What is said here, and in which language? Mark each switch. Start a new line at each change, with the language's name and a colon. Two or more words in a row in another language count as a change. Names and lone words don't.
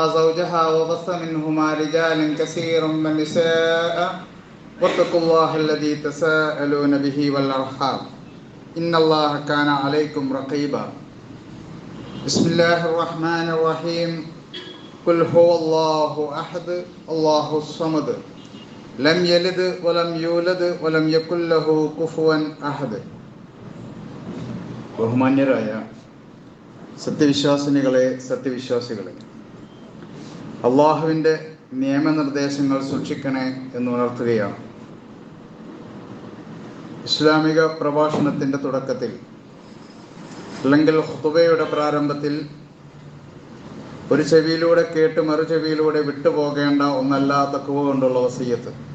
Arabic: زوجها وبث منهما رجالا كثيرا ونساء واتقوا الله الذي تساءلون به والأرحام إن الله كان عليكم رقيبا بسم الله الرحمن الرحيم قل هو الله أحد الله الصمد لم يلد ولم يولد ولم يكن له كفوا أحد.
Malayalam: ബഹുമാന്യരായ സത്യവിശ്വാസിനികളെ സത്യവിശ്വാസികളെ, അള്ളാഹുവിൻ്റെ നിയമനിർദ്ദേശങ്ങൾ സൂക്ഷിക്കണേ എന്ന് ഉണർത്തുകയാണ്. ഇസ്ലാമിക പ്രഭാഷണത്തിൻ്റെ തുടക്കത്തിൽ അല്ലെങ്കിൽ ഖുതുബയുടെ പ്രാരംഭത്തിൽ ഒരു ചെവിയിലൂടെ കേട്ട് മറു ചെവിയിലൂടെ വിട്ടുപോകേണ്ട ഒന്നല്ല തഖ്വ കൊണ്ടുള്ള വസിയ്യത്ത്.